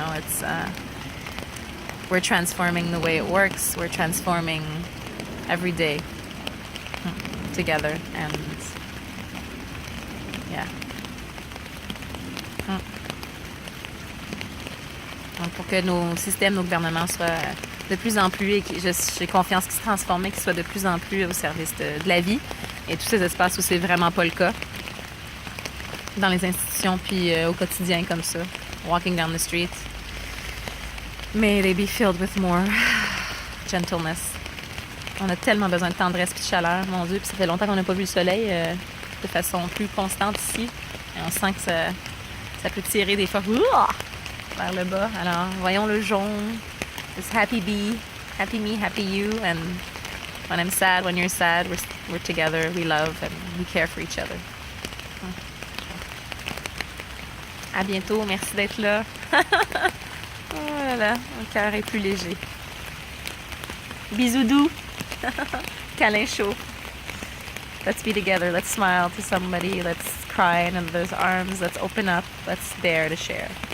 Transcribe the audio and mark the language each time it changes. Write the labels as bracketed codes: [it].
[en] It's we're transforming the way it works. We're transforming every day together, and yeah. [fr] Donc pour que nos systèmes, nos gouvernements soient de plus en plus, et j'ai confiance qu'ils se transforment, qu'ils soient de plus en plus au service de la vie et tous ces espaces où c'est vraiment pas le cas, dans les institutions puis au quotidien comme ça, [en] walking down the street. May they be filled with more gentleness. [fr] On a tellement besoin de tendresse puis de chaleur, mon Dieu, puis ça fait longtemps qu'on n'a pas vu le soleil de façon plus constante ici. Et on sent que ça peut tirer des fois vers le bas. Alors, voyons le jaune. [en] This happy bee, happy me, happy you. And when I'm sad, when you're sad, we're together, we love and we care for each other. [fr] À bientôt, merci d'être là. Oh là là, mon cœur est plus léger. Bisous doux. Câlin chaud. [en] Let's be together, let's smile to somebody, let's cry into those arms, let's open up, let's dare to share.